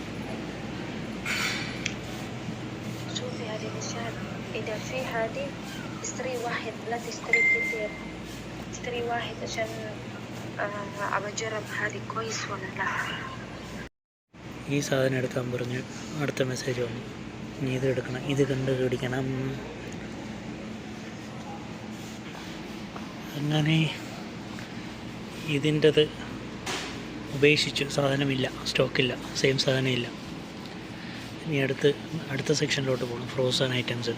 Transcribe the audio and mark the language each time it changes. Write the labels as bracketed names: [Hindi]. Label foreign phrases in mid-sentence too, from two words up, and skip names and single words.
[Arabic] شوفي هذه مشان إذا في هذه اشتري واحد لا تشتري كتير اشتري واحد عشان أجرب هذه كويس ولا لا. [Malayalam] ഈ സാധനം എടുക്കാൻ പറഞ്ഞു. അടുത്ത മെസ്സേജ് വന്നു, ഇനി ഇത് എടുക്കണം, ഇത് കണ്ടുപിടിക്കണം. അങ്ങനെ ഇതിൻ്റെത് ഉപേക്ഷിച്ചു. സാധനമില്ല, സ്റ്റോക്കില്ല, സെയിം സാധനമില്ല. ഇനി അടുത്ത സെക്ഷനിലോട്ട് പോകണം, [English] frozen items.